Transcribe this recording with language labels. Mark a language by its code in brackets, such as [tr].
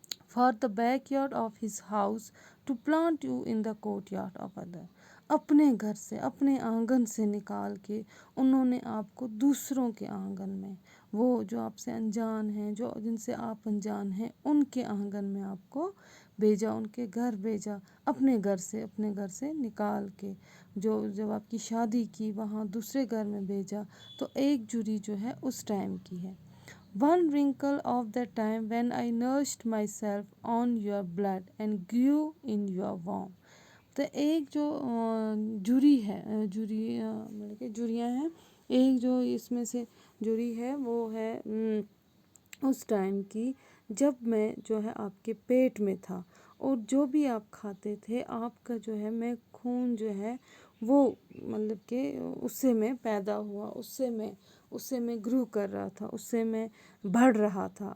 [en] for the backyard of his house to plant you in the courtyard of other, [hi] अपने घर से, अपने आंगन से निकाल के उन्होंने आपको दूसरों के आंगन में, वो जो आपसे अनजान हैं, जो जिनसे आप अनजान हैं, उनके आंगन में आपको भेजा, उनके घर भेजा, अपने घर से निकाल के, जो जब आपकी शादी की वहाँ दूसरे घर में भेजा. तो एक जुरी जो है उस टाइम की है. [en] One wrinkle of the time when I nursed myself on your blood and grew in your warmth. [hi] तो एक जो जुरी है, जुरी मतलब कि जुरियाँ हैं, एक जो इसमें से जुरी है वो है उस टाइम की जब मैं जो है आपके पेट में था, और जो भी आप खाते थे आपका जो है मैं खून जो है वो मतलब कि उससे मैं पैदा हुआ, उससे मैं ग्रो कर रहा था, उससे मैं बढ़ रहा था.